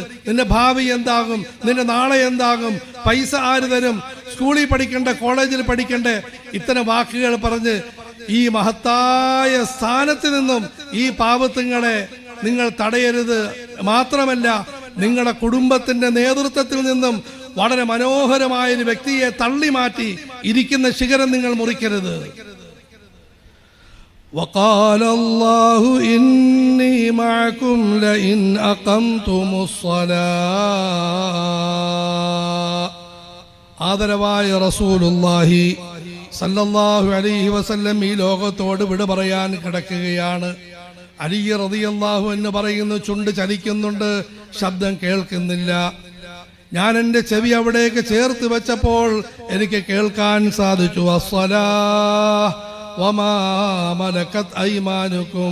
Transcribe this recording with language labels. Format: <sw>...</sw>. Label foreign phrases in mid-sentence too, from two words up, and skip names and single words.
<ml>നിന്റെ ഭാവി എന്താകും, നിന്റെ നാളെ എന്താകും, പൈസ ആര് തരും, സ്കൂളിൽ പഠിക്കണ്ടേ, കോളേജിൽ പഠിക്കണ്ടേ, ഇത്തരം വാക്കുകൾ പറഞ്ഞ് ഈ മഹത്തായ സ്ഥാനത്ത് നിന്നും ഈ പാവത്തുങ്ങളെ നിങ്ങൾ തടയരുത്. മാത്രമല്ല, നിങ്ങളുടെ കുടുംബത്തിന്റെ നേതൃത്വത്തിൽ നിന്നും വളരെ മനോഹരമായ ഒരു വ്യക്തിയെ തള്ളി മാറ്റി ഇരിക്കുന്ന ശിഖരം നിങ്ങൾ മുറിക്കരുത്.</ml> <ar>وقال الله إني معكم لئن أقمتم الصلاة.</ar> <ml>ആദരവായ</ml> <ar>رسول الله صلى الله عليه وسلم</ar> <ml>ഈ ലോകത്തോട് വിട പറയാൻ കിടക്കുകയാണ്. അലി</ml> <ar>رضي الله عنه</ar> <ml>പറയുന്നു, ചുണ്ട് ചലിക്കുന്നുണ്ട്, ശബ്ദം കേൾക്കുന്നില്ല. ഞാൻ എൻ്റെ ചെവി അവിടേക്ക് ചേർത്ത് വെച്ചപ്പോൾ എനിക്ക് കേൾക്കാൻ സാധിച്ചു,</ml> <ar>الصلاة وما ملكت أيمانكم.</ar>